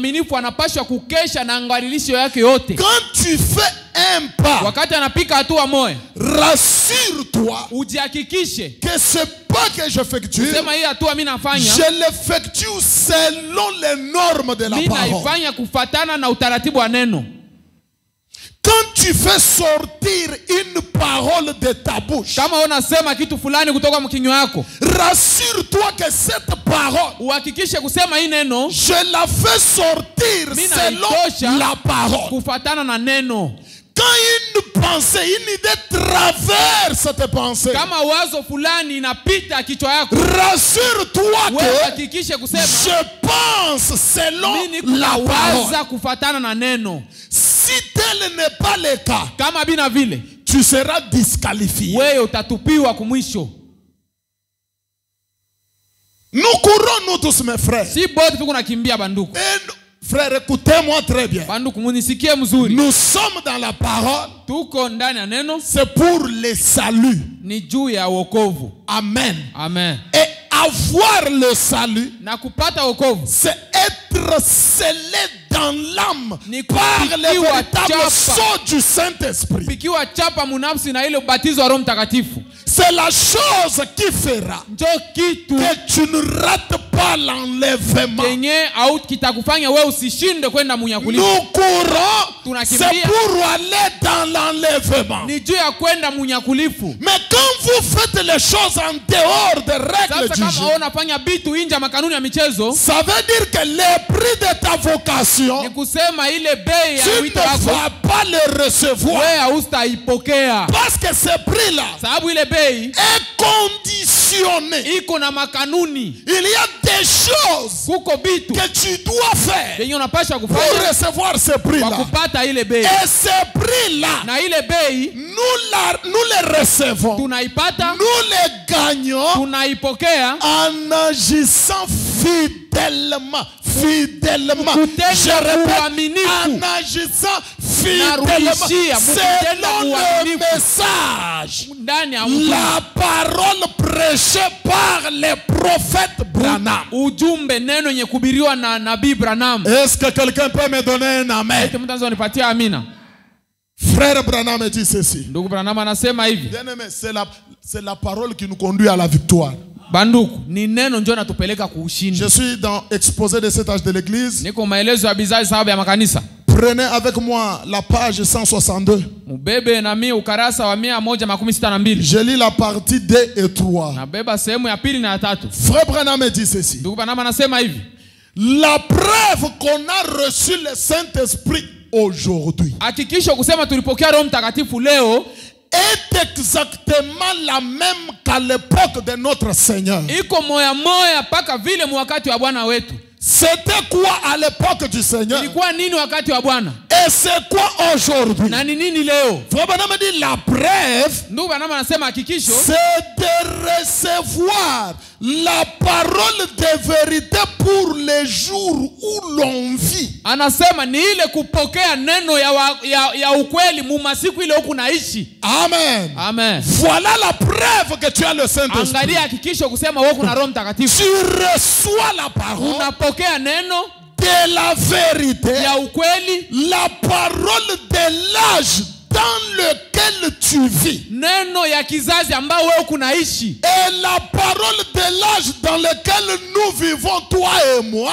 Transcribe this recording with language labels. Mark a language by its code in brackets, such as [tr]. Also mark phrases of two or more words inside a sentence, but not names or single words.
[fr] Quand tu fais un pas, rassure-toi que c'est pas que j'effectue, je l'effectue selon les normes de la parole. Quand tu fais sortir une parole de ta bouche, [sw] kama unasema kitu fulani kutoka mkinywa yako, [fr] rassure-toi que cette parole, [sw] uhakikishe kusema hii neno, [fr] je la fais sortir selon la parole. [sw] kufuatana na neno. [fr] Quand une pensée, une idée traverse cette pensée, [sw] Kama wazo fulani inapita kichwa yako, [fr] rassure-toi que [sw] uhakikishe kusema [fr] je pense selon la [sw] kuwaza [fr] parole. [sw] kufuatana na neno. [fr] Si tel n'est pas le cas, [sw] Kama bina vile, [fr] tu seras disqualifié. [sw] wewe utatupiwa kumwisho. [fr] Nous courons, nous tous, mes frères. [sw] Si bote tuko nakimbia banduku. [fr] Frères, écoutez-moi très bien. [sw] Banduku munisikie mzuri. [fr] Nous sommes dans la parole. [sw] Tuko ndani ya neno. [fr] C'est pour le salut. [sw] Ni juu ya wokovu. [fr] Amen. [sw] Amen. [fr] Et avoir le salut, [sw] na kupata wokovu, [fr] c'est être scellé dans l'âme [sw] ni [fr] par le véritable [sw] chapa, [fr] sceau du Saint-Esprit. [sw] pikiwa chapa munafsi na ile ubatizo wa Roho Mtakatifu. [fr] C'est la chose qui fera [sw] Njo kitu [fr] que tu ne rates pas l'enlèvement. [sw] kenye au kitakufanya wewe usishinde kwenda munyakulifu. [fr] Nous courons, [sw] Tunakimbia. [fr] c'est pour aller dans l'enlèvement. [sw] Ni juu ya kwenda munyakulifu. [fr] Mais quand vous faites les choses en dehors des règles [sw] Sasa [fr] du [sw] kama [fr] jeu, [sw] unafanya bitu inja makanuni ya michezo, [fr] ça veut dire que le prix de ta vocation, [sw] ni kusema ile bei ya [fr] tu [sw] wito [fr] ne [sw] wako [fr] vas pas le recevoir. [sw] wewe haustaipokea. [fr] Parce que ce prix-là [sw] Sababu ile bei [fr] est conditionné. [sw] iko na makanuni. [fr] Il y a des choses [sw] Kuko bitu [fr] que tu dois faire [sw] yenye unapasha [fr] pour [sw] kufanya [fr] recevoir ce [sw] kwa [fr] prix-là. [sw] kupata ile bei. [fr] Et ce prix-là, [sw] Na ile bei [fr] nous le recevons, [sw] tunaipata, [fr] nous le gagnons [sw] tunaipokea [fr] en agissant fidèlement. Fidèlement. [sw] Kutenda [fr] Je répète, [sw] uaminifu. [fr] en agissant fidèlement [sw] Narudishia, mkutenda [fr] selon le [sw] uaminifu. [fr] message, [sw] ndani ya [fr] la parole prêchée par le prophète Branham. [sw] ujumbe, neno yenye kubiriwa na nabii Branham. [fr] Est-ce que quelqu'un peut me donner un amen? [sw] Eti mtu anaweza nipatia amina? [fr] Frère Branham dit ceci. [sw] Ndugu Branham anasema hivi. [fr] Bien-aimé, c'est la parole qui nous conduit à la victoire. [sw] Banduku, ni neno njoo natupeleka kuushindi. [fr] Je suis dans exposé de cet âge de l'église. [sw] Niko maelezo ya bizazi sababu ya makanisa. [fr] Prenez avec moi la page 162. [sw] Mubebe na mimi ukarasa wa 162. [fr] Je lis la partie 2 et 3. [sw] Nabeba sehemu ya pili na ya tatu. [fr] Frère Branham dit ceci. [sw] Ndugu Branham anasema hivi. [fr] La preuve qu'on a reçu le Saint-Esprit aujourd'hui [sw] Hakikisho kusema tulipokea Roho Mtakatifu leo [fr] est exactement la même qu'à l'époque de notre Seigneur. [sw] iko moya moya paka vile wakati wa Bwana wetu. [fr] C'était quoi à l'époque du Seigneur? [sw] Ilikuwa nini wakati wa Bwana? [fr] Et c'est quoi aujourd'hui? [sw] Na ni nini leo? [fr] Frère Branham dit la preuve, [sw] Ndugu Branham anasema hakikisho [fr] c'est de recevoir la parole de vérité pour les jours où l'on vit. [sw] anasema ni ile kupokea neno ya ukweli mu masiku ile huku naishi. [fr] Amen. [sw] Amen. [fr] Voilà la preuve que tu as le Saint-Esprit. [sw] Angalia hakikisho kusema wewe kuna Roho Mtakatifu. [fr] Tu reçois la parole [sw] Unapokea neno [fr] de la vérité, [sw] ya ukweli, [fr] la parole de l'âge dans lequel tu vis, [sw] neno ya kizazi ambao wewe kunaishi, [fr] et la parole de l'âge dans lequel nous vivons, toi et moi.